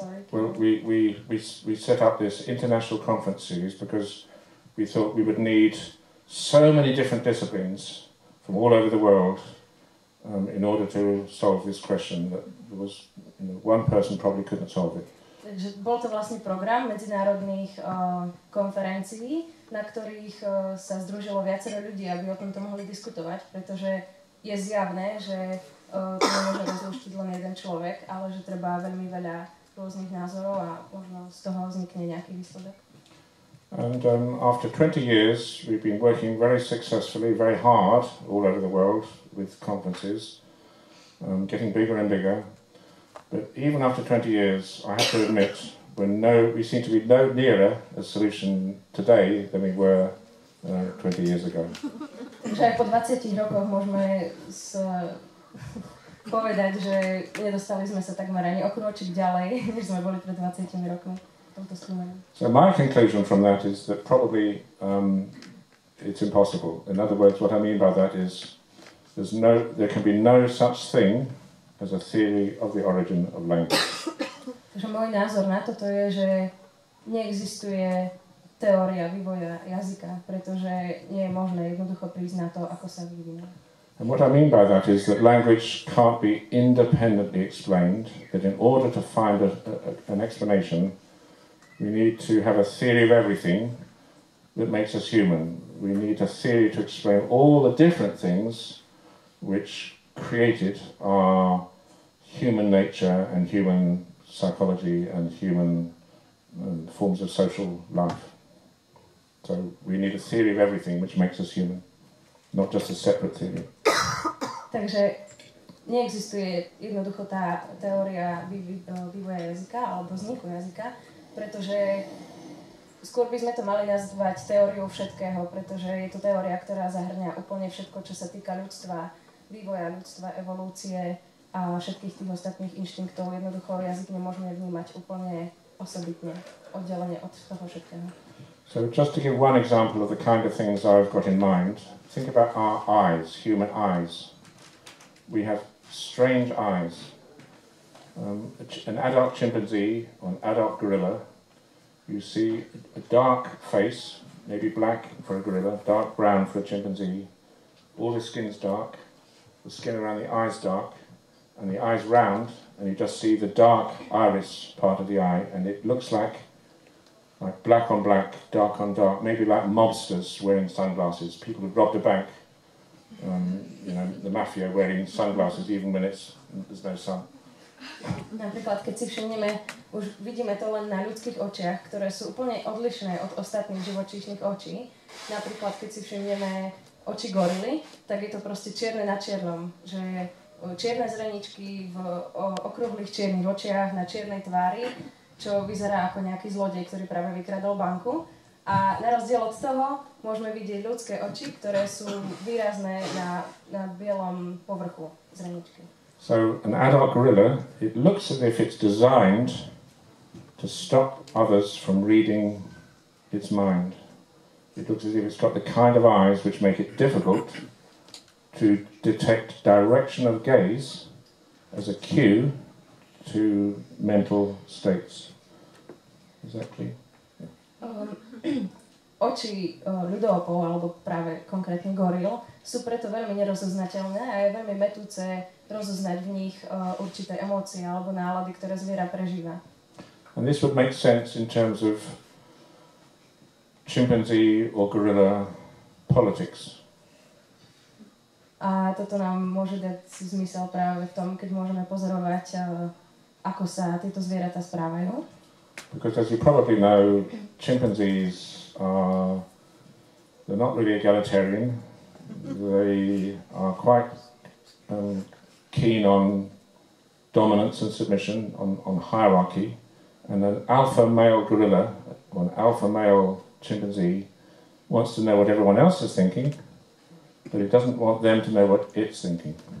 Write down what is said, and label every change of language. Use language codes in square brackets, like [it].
[en] Well, we set up this international conference series because we thought we would need so many different disciplines from all over the world in order to solve this question that there was, one person probably couldn't solve it. [sk] Takže bol to vlastne program medzinárodných konferencií, na ktorých sa združilo viacero ľudí, aby o tomto mohli diskutovať, pretože je zjavné, že to nemôže rozluštiť len jeden človek, ale že treba veľmi veľa rôznych názorov a možno z toho vznikne nejaký výsledok. [en] And after 20 years, we've been working very successfully, very hard all over the world with conferences, getting bigger and bigger. But even after 20 years, I have to admit, we seem to be no nearer a solution today than we were 20 years ago. [sk] Takže aj po 20 rokoch môžeme povedať, že nedostali sme sa takmer ani o krôčik ďalej, než sme boli pred 20 rokmi. [en] So my conclusion from that is that probably it's impossible. In other words, what I mean by that is there can be no such thing as a theory of the origin of language. [sk] Takže môj názor na toto je, že neexistuje teória vývoja jazyka, pretože nie je možné jednoducho prísť na to, ako sa vyvinulo. [en] And what I mean by that is that language can't be independently explained, that in order to find an explanation, we need to have a theory of everything that makes us human. We need a theory to explain all the different things which created our human nature and human psychology and human forms of social life. So we need a theory of everything which makes us human, not just a separate theory. [sk] Takže neexistuje jednoducho tá teória vývoja jazyka alebo vzniku jazyka, pretože skôr by sme to mali nazvať teóriou všetkého, pretože je to teória, ktorá zahrňa úplne všetko, čo sa týka ľudstva, vývoja ľudstva, evolúcie a všetkých tých ostatných inštinktov. Jednoducho jazyk nemôžeme vnímať úplne osobitne, oddelenie od toho všetkého. [en] So just to give one example of the kind of things I've got in mind, think about our eyes, human eyes. We have strange eyes. An adult chimpanzee or an adult gorilla, you see a dark face, maybe black for a gorilla, dark brown for a chimpanzee. All the skin's dark, the skin around the eye's dark, and the eye's round, and you just see the dark iris part of the eye, and it looks like black on black, dark on dark, maybe like mobsters wearing sunglasses, people who've robbed a bank, the mafia wearing sunglasses even when there's no sun. [sk] Napríklad, keď si všimneme, už vidíme to len na ľudských očiach, ktoré sú úplne odlišné od ostatných živočíšnych očí. Napríklad, keď si všimneme oči gorily, tak je to proste čierne na čiernom, že čierne zreničky v okrúhlych čiernych očiach na čiernej tvári, čo vyzerá ako nejaký zlodej, ktorý práve vykradol banku. A na rozdiel od toho môžeme vidieť ľudské oči, ktoré sú výrazné na bielom povrchu zreničky. [en] So an adult gorilla, it looks as if it's designed to stop others from reading its mind. It looks as if it's got the kind of eyes which make it difficult to detect direction of gaze as a cue to mental states. Is that clear? [sk] Oči ľudopov, alebo práve konkrétne goril, sú preto veľmi nerozoznateľné a je veľmi mätúce rozoznať v nich určité emócie alebo nálady, ktoré zviera prežíva. [en] And this would make sense in terms of chimpanzee or gorilla politics. [sk] A toto nám môže dať zmysel práve v tom, keď môžeme pozorovať, ako sa tieto zvieratá správajú. [en] Because as you probably know, chimpanzees they're not really egalitarian. They are quite keen on dominance and submission, on hierarchy. And an alpha male gorilla or an alpha male chimpanzee wants to know what everyone else is thinking, but it doesn't want them to know what it's thinking.